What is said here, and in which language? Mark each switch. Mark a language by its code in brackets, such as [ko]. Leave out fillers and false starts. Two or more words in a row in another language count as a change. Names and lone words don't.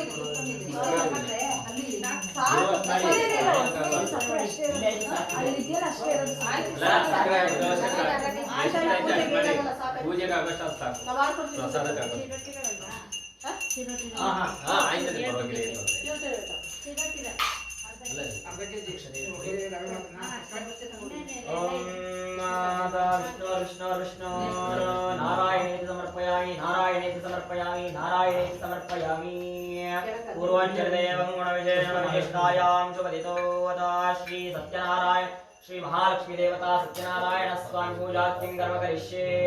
[kn] ಪೂಜೆಗೆ ಆಗಷ್ಟು ಸಾಕು ನಾವು ಮಾಡ್ಕೊಡ್ತೀವಿ ಪ್ರಸಾದಕ್ಕೆ ಆಗೋದು ಹಾಂ ಆಯ್ತದೆ ಪರವಾಗಿಲ್ಲ ಏನು ತೊಂದ್ರೆ ಇಲ್ಲ. ಅಲ್ಲ [sa] नारायणेति समर्पयामि नारायणेति समर्पयामि नारायणेति समर्पयामि पूर्वाञ्चलदेवं गुणविशेषविशिष्टायां शुभदितो वदा श्री सत्यनारायण श्री महालक्ष्मी देवता सत्यनारायण स्वामी पूजा किं कर्म करिष्ये